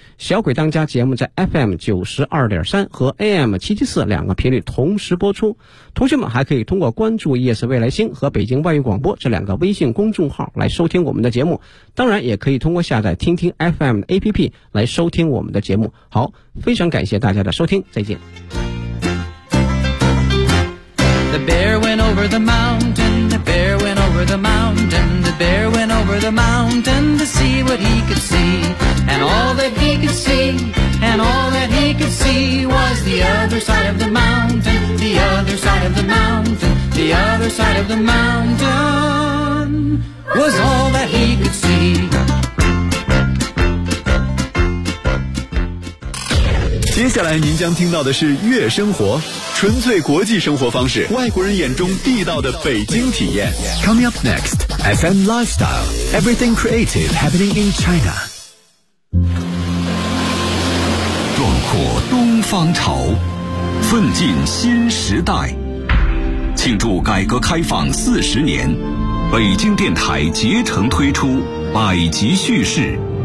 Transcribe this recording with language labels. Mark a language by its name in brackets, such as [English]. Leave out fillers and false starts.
[Chinese] 小鬼当家节目在 FM92.3 和 AM774 两个频率同时播出，同学们还可以通过关注 ES 未来星和北京外语广播这两个微信公众号来收听我们的节目，当然也可以通过下载听听 FM 的 APP 来收听我们的节目。好，非常感谢大家的收听，再见。 [English] The bear went over the mountain, the bear went over the mountain, the bear went over the mountain to see what he could see. And all that he could see, and all that he could see was the other side of the mountain, the other side of the mountain, the other side of the mountain was all that he could see. [Chinese] 接下来您将听到的是悦生活，纯粹国际生活方式，外国人眼中地道的北京体验。 [English] Coming up next, FM Lifestyle, Everything Creative Happening in China。 [Chinese] 壮阔东方潮，奋进新时代，庆祝改革开放40年，北京电台竭诚推出百集叙事。